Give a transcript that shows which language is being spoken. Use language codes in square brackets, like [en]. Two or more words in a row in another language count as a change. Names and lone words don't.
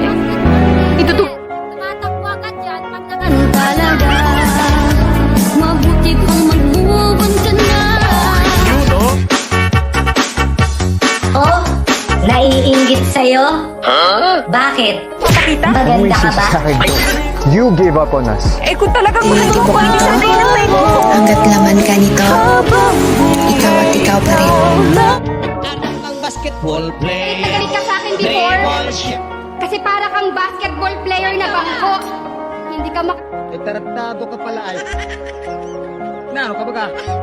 [tl] Tumatakwa ka dyan pag nakan... ano talaga? Mabuti pang mag-move ka na. Oh? Naiinggit sa'yo? Bakit? Maganda ka ba? [en] You gave up on us. [tl] Eh kung talagang gusto mo ko, hindi sana inantay mo. Hanggat laman ka nito, ikaw at ikaw pa rin. Nagalit ka sa akin before? Kasi para kang basketball player na bangko. Hindi ka Tratado ka pala ay. Na, ano ka baga?